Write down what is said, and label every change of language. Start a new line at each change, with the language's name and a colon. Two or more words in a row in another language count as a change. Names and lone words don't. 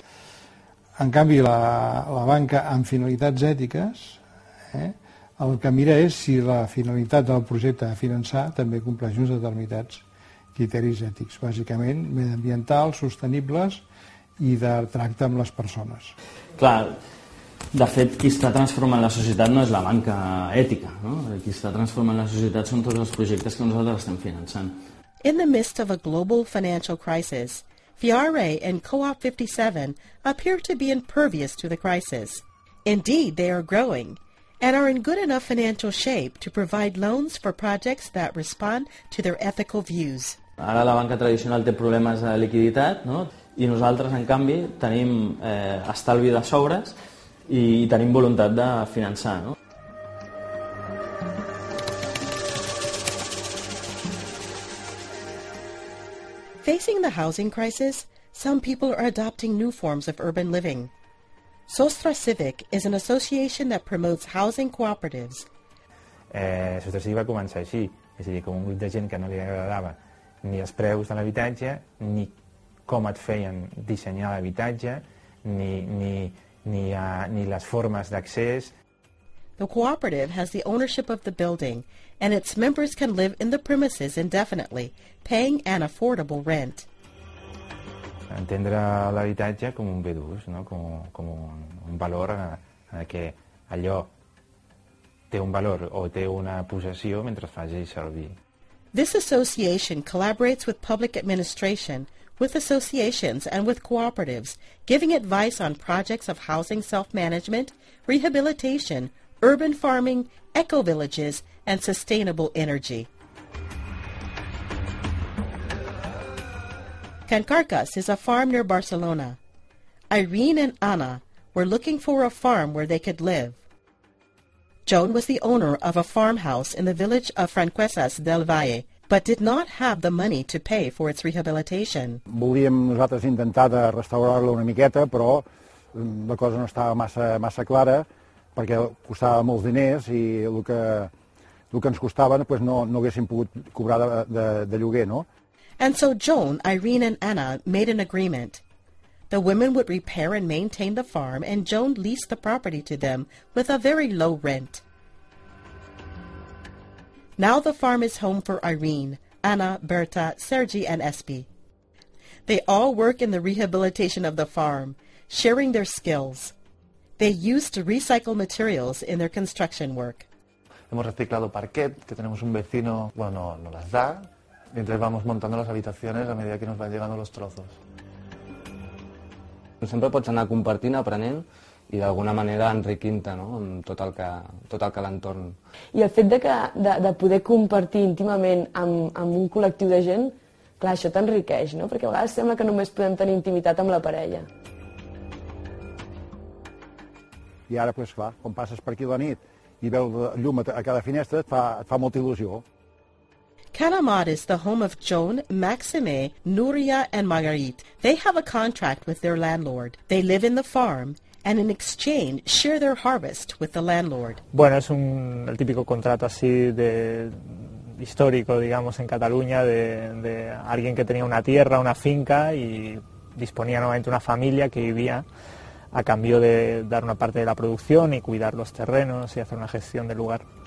Catalan: En canvi, la banca amb finalitats ètiques, el que mira és si la finalitat del projecte a finançar també compleix uns determinats criteris ètics, bàsicament mediambientals, sostenibles i de tracte amb les persones. Clar, de fet, qui està transformant la societat no és la banca ètica, no? Qui està transformant la societat són tots els projectes que nosaltres estem finançant.
English: In the midst of a global financial crisis, FIARE and Co-op 57 appear to be impervious to the crisis. Indeed, they are growing and are in good enough financial shape to provide loans for projects that respond to their ethical views.
Catalan: Ara la banca tradicional té problemes de liquiditat, no? I nosaltres, en canvi, tenim estalvi de sobres i tenim voluntat de finançar, no?
English: Facing the housing crisis, some people are adopting new forms of urban living. Sostra Civic is an association that promotes housing cooperatives.
Catalan: Sostra Civic va començar així, és a dir, com un grup de gent que no li agradava ni els preus de l'habitatge, ni com et feien dissenyar l'habitatge, ni les formes d'accés.
English: The cooperative has the ownership of the building, and its members can live in the premises indefinitely, paying an affordable rent.
Catalan: Entendre l'habitatge com un bé d'ús, no? com un valor que allò té un valor o té una possessió mentre es faci servir.
English: This association collaborates with public administration, with associations, and with cooperatives, giving advice on projects of housing self-management, rehabilitation, urban farming, eco-villages, and sustainable energy. Can Carcas is a farm near Barcelona. Irene and Anna were looking for a farm where they could live. Joan was the owner of a farmhouse in the village of Franquesas del Valle, but did not have the money to pay for its rehabilitation.
Catalan: Volíem nosaltres intentar de restaurar-la una miqueta, però la cosa no estava massa clara, perquè costava molts diners i el que ens costava no haguéssim pogut cobrar de lloguer, no?
English: And so Joan, Irene, and Anna made an agreement. The women would repair and maintain the farm, and Joan leased the property to them with a very low rent. Now the farm is home for Irene, Anna, Berta, Sergi, and Espi. They all work in the rehabilitation of the farm, sharing their skills. They used to recycle materials in their construction work.
Spanish: Hemos reciclado parquet, que tenemos un vecino, bueno, nos las da, y entonces vamos montando las habitaciones a medida que nos van llegando los trozos.
Catalan: Sempre pots anar compartint, aprenent i d'alguna manera enriquint-te, no? Amb tot el que l'entorn. I el fet de poder compartir íntimament amb un col·lectiu de gent, clar, això t'enriqueix, no? Perquè a vegades sembla que només podem tenir intimitat amb la parella. I ara, clar, quan passes per aquí la nit i veus llum a cada finestra, et fa molta il·lusió.
English: Canamat is the home of Joan, Maxime, Nuria, and Marguerite. They have a contract with their landlord. They live in the farm, and in exchange share their harvest with the landlord.
Spanish: Bueno, es el típico contrato así histórico, digamos, en Cataluña, de alguien que tenía una tierra, una finca, y disponía nuevamente una familia que vivía a cambio de dar una parte de la producción y cuidar los terrenos y hacer una gestión del lugar.